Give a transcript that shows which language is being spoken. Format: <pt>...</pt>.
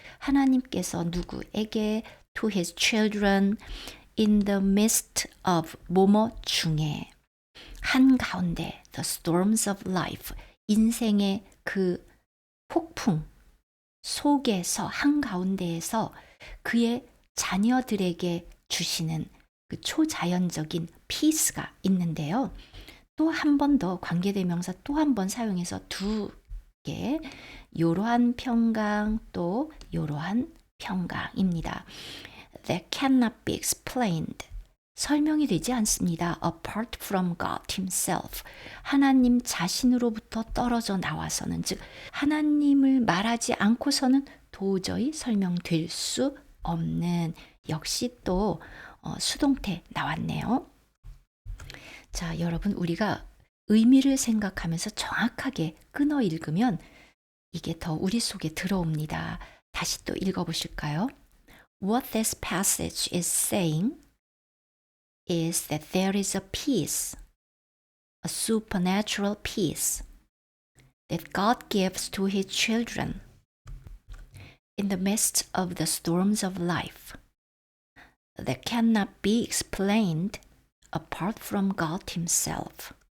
<ko>하나님께서 누구에게</ko> <en>to his children in the midst of</en> <ko>뭐뭐 중에, 한가운데</ko> <en>the storms of life,</en> <ko>인생의 그 폭풍 속에서, 한가운데에서 그의 자녀들에게 주시는 그 초자연적인 피스가 있는데요. 또 한 번 더 관계대명사 또 한 번 사용해서 두 개, 요러한 평강, 또 요러한 평강입니다.</ko> <en>That cannot be explained,</en> <ko>설명이 되지 않습니다.</ko> <en>Apart from God himself,</en> <ko>하나님 자신으로부터 떨어져 나와서는, 즉 하나님을 말하지 않고서는 도저히 설명될 수 없는, 역시 또 수동태 나왔네요. 자, 여러분, 우리가 의미를 생각하면서 정확하게 끊어 읽으면 이게 더 우리 속에 들어옵니다. 다시 또 읽어보실까요?</ko> <en>What this passage is saying is that there is a peace, a supernatural peace that God gives to his children in the midst of the storms of life that cannot be explained apart from God himself.</en>